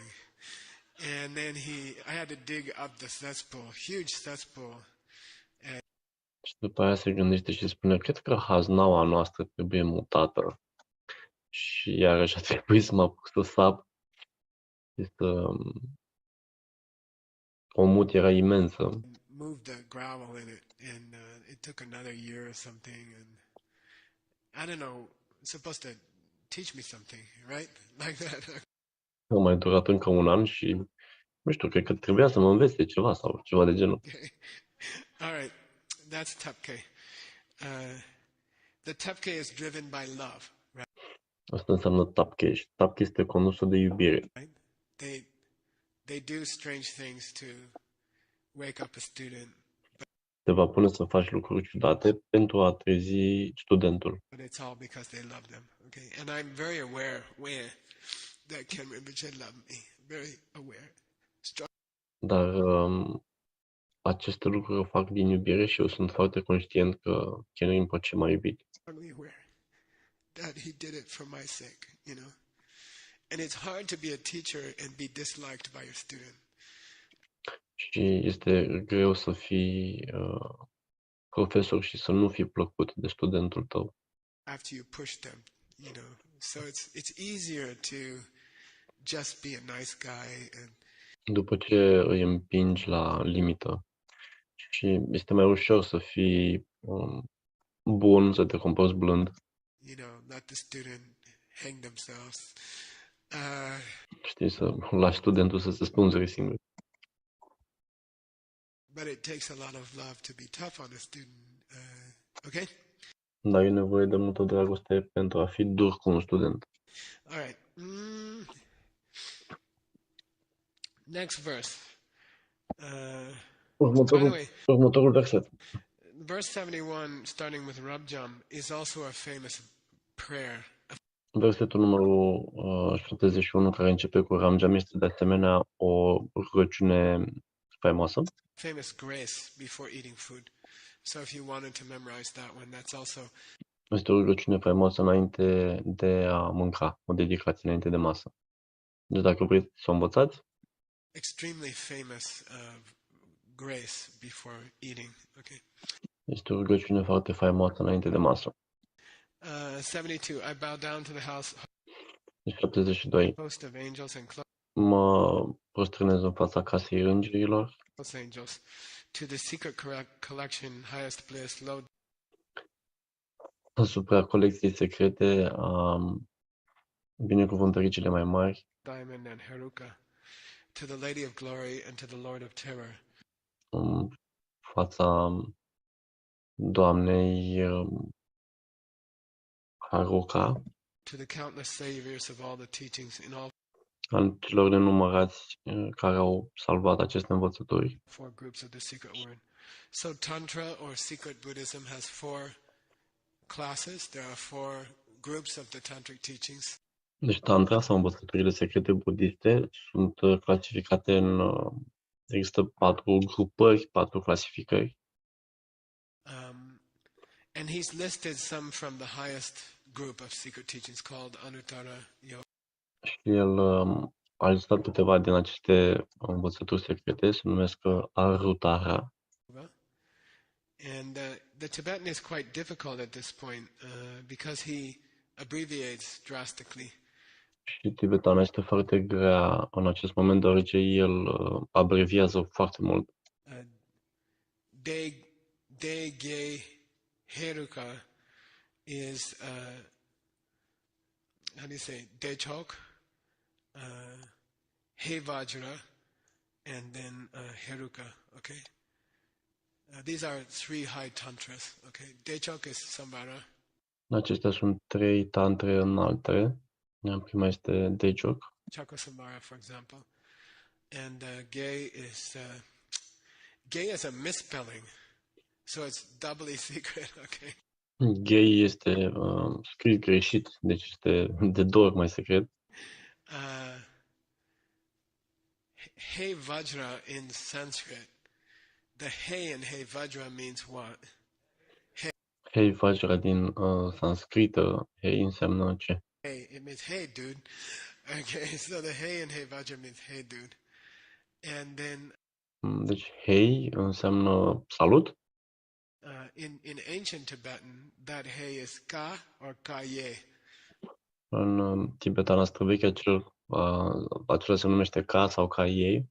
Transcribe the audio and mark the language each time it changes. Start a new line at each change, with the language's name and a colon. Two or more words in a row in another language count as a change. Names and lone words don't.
English: And then I had to dig up the cesspool, huge cesspool.
Romanian: Și după aia se gândește și spune, cred că haznaua noastră trebuie mutată. Și iarăși a trebuit să mă apuc să sap. O mut era imensă.
English: Moved the gravel in it, and it took another year or something. And I don't know, it's supposed to teach me something, right? Like that.
Romanian: A mai durat încă un an și, nu știu, cred că trebuia să mă învețe ceva sau ceva de genul.
English: Okay. All right, that's tapke. The tapke is driven by love, right?
Romanian: Asta înseamnă tapke. Și tapke este condusă de iubire.
English: Right? They do strange things to wake up a student,
Romanian: Te va pune să faci lucruri ciudate pentru a trezi studentul.
English: but it's all because they love them. Okay, and I'm very aware that Ken Rinpoche loved me. Very aware.
Romanian: Dar aceste lucruri o fac din iubire și eu sunt foarte conștient că Ken Rinpoche m-a iubit.
English: Strongly aware that he did it for my sake, you know. And it's hard to be a teacher and be disliked by your student.
Romanian: Și este greu să fii profesor și să nu fii plăcut de studentul tău.
English: After you push them, you know. So it's easier to just be a nice guy and
Romanian: După ce îi împingi la limită și este mai ușor să fii bun, să te comporți blând,
English: you know, let the student hang themselves.
Romanian: știi, să lași studentul să se spânzure singur.
English: But it takes a lot of love to be tough on a student. Okay?
Romanian: Dar e nevoie de multă dragoste pentru a fi dur cu un student.
English: All right. Next verse. By the way,
Romanian: Următorul verset.
English: verse 71, starting with Rabjam, is also a famous prayer.
Romanian: Versetul numărul 71, care începe cu Ramjam, este de asemenea o rugăciune faimoasă.
English: Famous grace before eating food. So if you wanted to memorize that one, that's also
Romanian: Este o rugăciune faimoasă înainte de a mânca, o dedicație înainte de masă. Deci dacă vreți să o învățați,
English: extremely famous grace before eating. Okay.
Romanian: este o rugăciune foarte faimoasă înainte de masă.
English: 72. I bow down to the house
Romanian: 72.
English: host of angels and
Romanian: Mă prosternez în fața casei îngerilor,
English: close angels, to the secret collection, highest bliss, low
Romanian: asupra colecției secrete a binecuvântării cele mai mari,
English: diamond and Heruka, to the Lady of Glory and to the Lord of Terror,
Romanian: în fața Doamnei Haruka,
English: to the countless saviors of all the teachings in all
Romanian: al celor nenumărați care au salvat aceste învățături.
English: four groups of the secret word. So Tantra or secret Buddhism has four classes. There are four groups of the tantric teachings.
Romanian: Deci Tantra sau învățăturile secrete budiste sunt clasificate în... Există 4 grupări, 4 clasificări.
English: And he's listed some from the highest group of secret teachings called Anuttara Yoga.
Romanian: Și el a listat câteva din aceste învățături secrete, se numesc Arutara.
English: And the Tibetan is quite difficult at this point because he abbreviates drastically.
Romanian: Și tibetana este foarte grea în acest moment, deoarece el abreviază foarte mult.
English: De Ge Heruka is how do you say Dechok, He Vajra, and then Heruka. Okay, these are three high tantras. Okay, Dechok is Samvara.
Romanian: Acestea sunt 3 tantre înalte. Prima este Dejok.
English: Chakrasamvara, for example, and Ge is a misspelling, so it's doubly secret. Okay.
Romanian: Gay este scris greșit, deci este de 2 ori mai secret.
English: He Vajra in Sanskrit. The He in He Vajra means what?
Romanian: Hei Vajra din sanscrită, Hei înseamnă ce?
English: Hey, it means hey, dude. Okay, so the He in He Vajra means hey, dude. And then
Romanian: Deci Hei înseamnă salut.
English: in ancient Tibetan, that He is Ka or Ka Ye.
Romanian: În tibetana străveche acela se numește Ka sau Ka ei.